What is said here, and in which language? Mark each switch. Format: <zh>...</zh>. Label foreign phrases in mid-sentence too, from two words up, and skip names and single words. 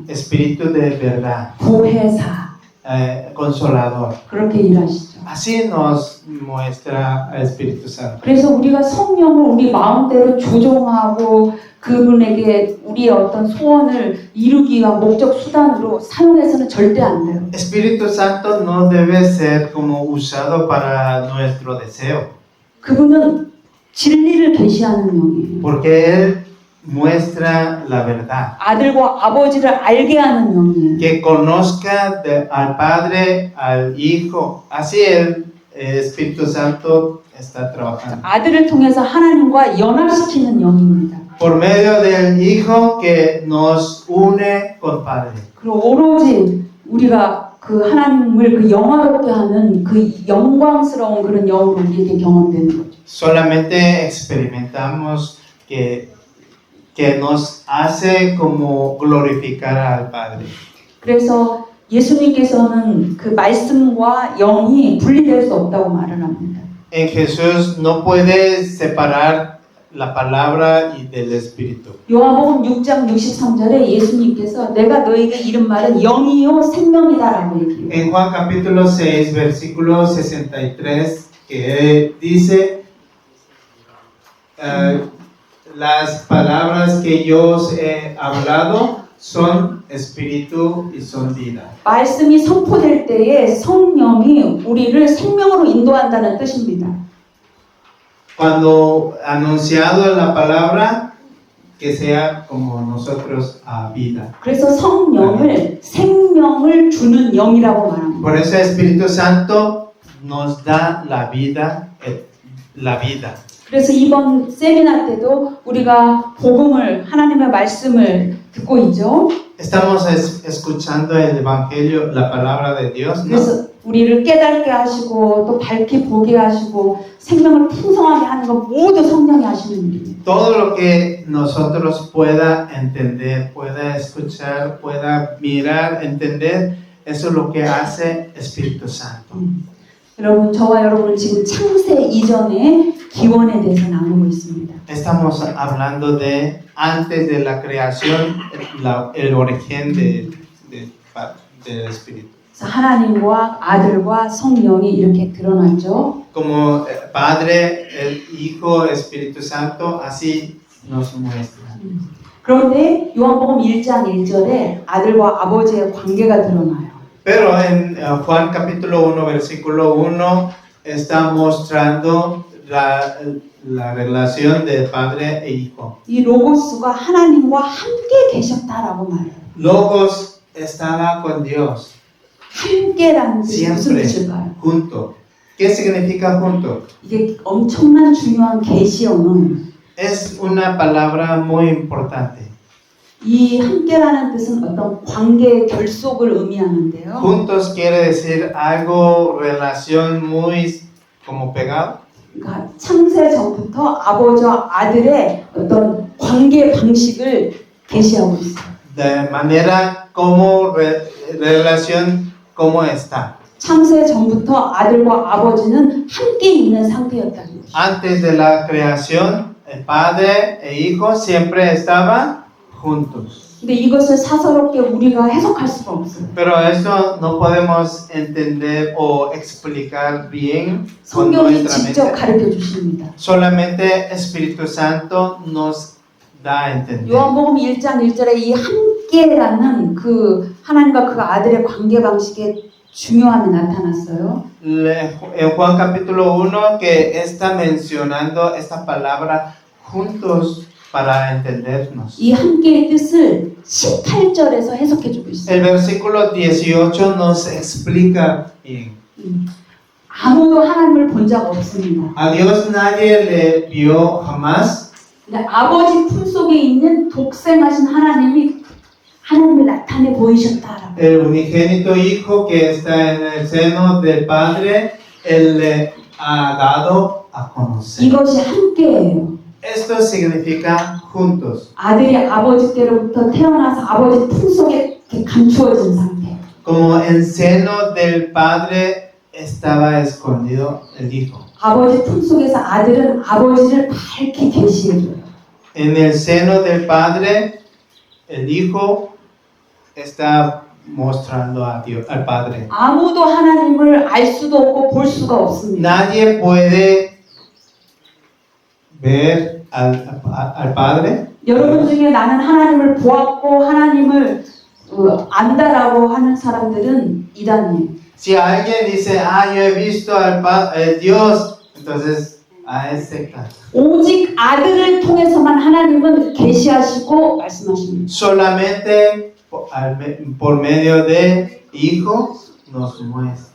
<es>Espíritu de verdad,</es> <ko>보혜사</ko> <es>Consolador.</es> <ko>그렇게 일하시죠.</ko> <es>Así nos muestra el Espíritu Santo.</es> <ko>그래서 우리가 성령을 우리 마음대로 조종하고 그분에게 우리의 어떤 소원을 이루기 위한 목적 수단으로 사용해서는 절대 안 돼요.</ko> <es>Espíritu Santo no debe ser como usado para nuestro deseo,</es> <ko>그분은 진리를 계시하는 영이에요.</ko> <es>porque Él muestra la verdad.</es> <ko>아들과 아버지를 알게 하는 영이에요.</ko> <es>Que conozca al Padre, al Hijo. Así el Espíritu Santo está trabajando.</es> <ko>아들을 통해서 하나님과 연합시키는 영입니다.</ko> <es>Por medio del Hijo que nos une con Padre.</es> <ko>그리고 오로지 우리가 그 하나님을 그 영화롭게 하는 그 영광스러운 그런 영으로 우리에게 경험되는 거죠.</ko> <es>Solamente experimentamos que nos hace como glorificar al Padre.</es> <ko>그래서 예수님께서는 그 말씀과 영이 분리될 수 없다고 말을 합니다.</ko> <es>En Jesús no puede separar la palabra y del Espíritu.</es> <ko>요한복음 6장 63절에 예수님께서 내가 너에게 이른 말은 영이요 생명이다라고 얘기해요.</ko> <es>En Juan capítulo 6, versículo 63, que dice, las palabras que yo os he hablado son espíritu y son vida.</es> <ko>말씀이 선포될 때에 성령이 우리를 생명으로 인도한다는 뜻입니다.</ko> <es>Cuando anunciado la palabra, que sea como nosotros a vida.</es> <ko>그래서 성령을 생명을 주는 영이라고 말합니다.</ko> <es>Por eso el Espíritu Santo nos da la vida, la vida.</es> <ko>그래서 이번 세미나 때도 우리가 복음을 하나님의 말씀을 듣고 있죠.</ko> <es>Estamos escuchando el Evangelio, la palabra de Dios, ¿no?</es> <ko>그래서 우리를 깨닫게 하시고 또 밝게 보게 하시고 생명을 풍성하게 하는 것 모두 성령이 하시는 일입니다.</ko> <es>Todo lo que nosotros pueda entender, pueda escuchar, pueda mirar, entender, eso es lo que hace Espíritu Santo.</es> <ko>여러분, 저와 여러분은 지금 창세 이전의 기원에 대해서 나누고 있습니다.</ko> <es>Estamos hablando de antes de la creación, el origen del Espíritu.</es> <ko>하나님과 아들과 성령이 이렇게 드러났죠.</ko> <es>Como Padre, el Hijo, Espíritu Santo, así nos muestra.</es> <ko>그런데 요한복음 1장 1절에 아들과 아버지의 관계가 드러나요.</ko> <es>Pero en Juan capítulo 1, versículo 1, está mostrando la relación de Padre e Hijo.</es> <ko>이 로고스가 하나님과 함께 계셨다라고 말해요.</ko> <es>Logos estaba con Dios.</es> <ko>함께라는 뜻이 무슨</ko> <es>Siempre</es> <ko>뜻일까요?</ko> <es>junto. ¿Qué significa junto?</es> <ko>이게 엄청난 중요한 계시어는</ko> <es>Es una palabra muy importante.</es> <ko>이 함께라는 뜻은 어떤 관계의 결속을 의미하는데요.</ko> <es>Juntos quiere decir algo, relación muy como pegado.</es> <ko>그러니까 창세 전부터 아버지와 아들의 어떤 관계 방식을 계시하고 있어요.</ko> <es>De manera como relación como está.</es> <ko>창세 전부터 아들과 아버지는 함께 있는 상태였다는 거죠.</ko> <es>Antes de la creación, el padre e hijo siempre estaban juntos.</es> <ko>근데 이것을 사서롭게 우리가 해석할 수가 없어요.</ko> <es>Pero esto no podemos entender o explicar bien con</es> <ko>성경이</ko> <es>nuestra</es> <ko>직접</ko> <es>mente.</es> <ko>가르쳐 주십니다.</ko> <es>Solamente Espíritu Santo nos da a entender.</es> <ko>요한복음 1장 1절에 이 함께라는 그 하나님과 그 아들의 관계 방식의 중요함이 나타났어요.</ko> <es>En Juan capítulo 1 que está mencionando esta palabra juntos para entendernos.</es> <ko>이 함께의 뜻을 18절에서 해석해 주고 있어요.</ko> <es>El versículo 18 nos explica bien.</es> <ko>아무도 하나님을 본 적 없습니다.</ko> <es>A Dios nadie le vio jamás.</es> <ko>근데 아버지 품속에 있는 독생하신 하나님을 나타내 보이셨다라고.</ko> <es>El unigénito Hijo que está en el seno del Padre, Él le ha dado a conocer.</es> <ko>이것이 함께예요.</ko> <es>Esto significa juntos.</es> <ko>아들이 아버지께로부터 태어나서 아버지 품속에 이렇게 감추어진 상태.</ko> <es>Como en seno del Padre estaba escondido el Hijo.</es> <ko>아버지 품속에서 아들은 아버지를 밝히 계시해줘요.</ko> <es>En el seno del Padre, el Hijo está mostrando a Dios, al Padre.</es> <ko>아무도 하나님을 알 수도 없고 볼 수가 없습니다.</ko> <es>Nadie puede ver al Padre.</es> <ko>여러분 중에 나는 하나님을 보았고 하나님을 안다라고 하는 사람들은 이단이에요.</ko> <es>Si alguien dice, yo he visto al Dios, entonces es secta.</es> <ko>오직 아들을 통해서만 하나님은 계시하시고 말씀하십니다.</ko> <es>Solamente por medio de Hijo nos muestra.</es>